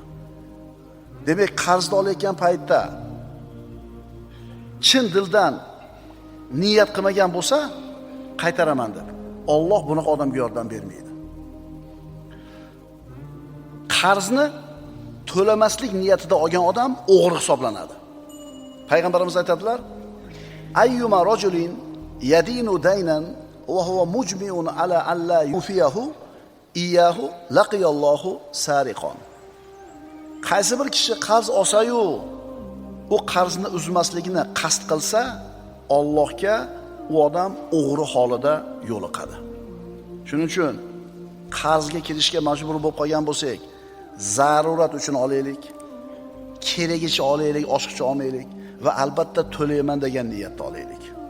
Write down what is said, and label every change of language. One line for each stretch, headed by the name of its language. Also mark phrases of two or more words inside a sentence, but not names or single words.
Uzbek: Demak, qarzni olayotgan paytda chin dildan niyat qilmagan bo'lsa, qaytaraman deb, Alloh bunaqa odamga yordam bermaydi. Qarzni to'lamaslik niyatida olgan odam o'g'ri hisoblanadi. Payg'ambarimiz aytadilar:
Arabic: أيما رجل يدين دينا وهو مجمع على أن لا يوفيه إياه لقي الله سارقا.
Uzbek: Qaysi bir kishi qarz olsa-yu, u qarzni uzmasligini qasd qilsa, Allohga u odam o'g'ri holida yo'liqadi. Shuning uchun qarzga kirishga majbur bo'lib qolgan bo'lsak, zarurat uchun olaylik, keragicha olaylik, oshiqcha olmaylik va albatta to'layman degan niyatda olaylik.